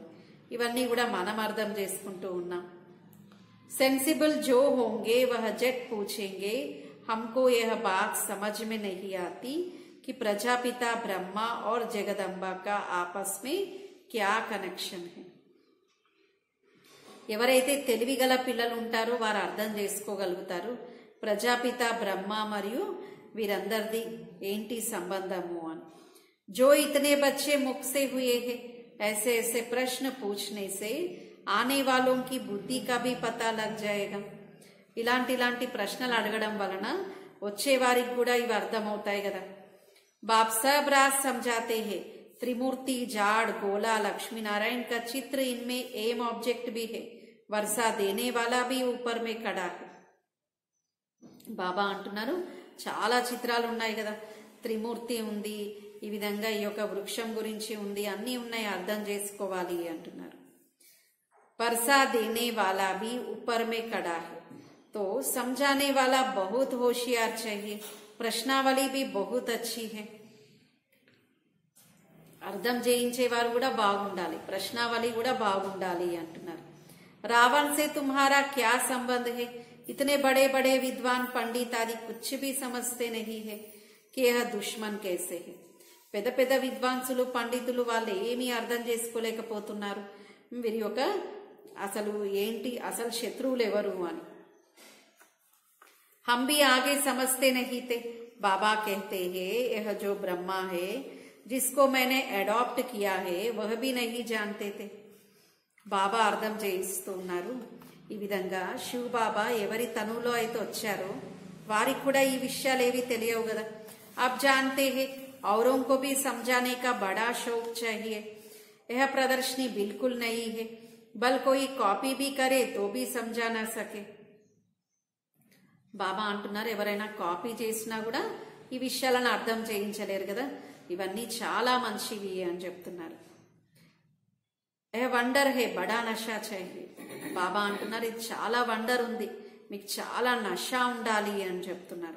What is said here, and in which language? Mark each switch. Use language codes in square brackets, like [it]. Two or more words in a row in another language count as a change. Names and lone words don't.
[te] ఇవన్నీ కూడా మనం అర్థం చేసుకుంటూ ఉన్నాం. [hi] सेंसिबल जो होंगे वह जट पूछेंगे हमको यह बात समझ में नहीं आती कि प्रजापिता ब्रह्मा और जगदम्बा का आपस में क्या कनेक्शन है. [te] ఎవరైతే తెలివిగల పిల్లలు ఉంటారో వారు అర్థం చేసుకోగలుగుతారు ప్రజాపిత బ్రహ్మ మరియు వీరందరిది ఏంటి సంబంధము అని. [hi] जो इतने बच्चे मुख से हुए हैं ऐसे ऐसे प्रश्न पूछने से आने वालों की बुद्धि का भी पता लग जाएगा. [te] ఇలాంటి ప్రశ్నలు అడగడం వలన వచ్చే వారికి కూడా ఇవి అర్థమవుతాయి కదా. [hi] बाप सब राज समझाते हैं. त्रिमूर्ति, जाड़, गोला, लक्ष्मी नारायण का चित्र इनमें [en] aim object [hi] भी है. वर्षा देने वाला भी ऊपर में खड़ा है. [te] బాబా అంటున్నారు, చాలా చిత్రాలు ఉన్నాయి కదా. త్రిమూర్తి ఉంది, ఈ విధంగా ఈ యొక్క వృక్షం గురించి ఉంది, అన్నీ ఉన్నాయి, అర్థం చేసుకోవాలి అంటున్నారు. [hi] वर्षा देने वाला भी ऊपर में खड़ा है तो समझाने वाला बहुत होशियार चाहिए. प्रश्नावली भी बहुत अच्छी है. [te] అర్థం చేయించేవారు కూడా బాగుండాలి, ప్రశ్నావళి కూడా బాగుండాలి అంటున్నారు. [hi] रावण से तुम्हारा क्या संबंध है. इतने बड़े बड़े विद्वान पंडित आदि कुछ भी समझते नहीं है कि यह दुश्मन कैसे है. [te] పెద్ద పెద్ద విద్వాంసులు పండితులు వాళ్ళు ఏమీ అర్థం చేసుకోలేకపోతున్నారు వీరి యొక్క అసలు ఏంటి, అసలు శత్రువులు ఎవరు అని. [hi] हम भी आगे समझते नहीं थे. बाबा कहते हैं यह जो ब्रह्मा है जिसको मैंने अडॉप्ट किया है वह भी नहीं जानते थे. [te] బాబా అర్థం చేయిస్తూ ఉన్నారు. ఈ విధంగా శివ బాబా ఎవరి తనులో అయితే వచ్చారో వారికి కూడా ఈ విషయాలు ఏవి తెలియవు కదా. [hi] अब जानते हैं औरों को भी समझाने का बड़ा शौक चाहिए. यह प्रदर्शनी बिल्कुल नहीं है, बल कोई कॉपी भी करे तो भी समझा ना सके. [te] బాబా అంటున్నారు, ఎవరైనా కాపీ చేసినా కూడా ఈ విషయాలను అర్థం చేయించలేరు కదా. ఇవన్నీ చాలా మంచివి అని చెప్తున్నారు. [hi] यह वंडर है बड़ा नशा चाहिए. [te] బాబా అంటున్నారు, ఇది చాలా వండర్ ఉంది, మీకు చాలా నషా ఉండాలి అని చెప్తున్నారు.